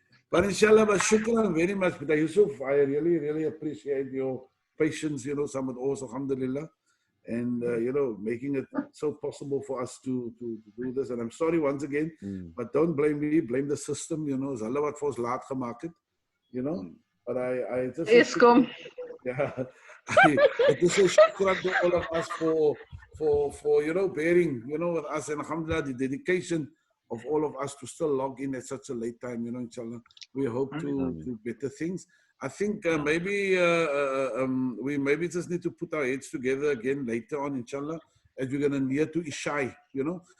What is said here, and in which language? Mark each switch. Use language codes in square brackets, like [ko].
[en] But inshallah, but shukran very much. But Yusuf, I really appreciate your patience, you know, some of us, alhamdulillah. And, you know, making it so possible for us to do this. And I'm sorry once again, but don't blame me, blame the system, you know. [af] Is hulle wat vir ons laat gemaak het, [en] you know. But I just Eskom. Yeah, I just say shukran to all of us for you know, bearing, you know, with us, and alhamdulillah, the dedication of all of us to still log in at such a late time, you know, inshallah. We hope to better things. I think maybe we maybe just need to put our heads together again later on, inshallah, as we're going to near to Ishai, you know.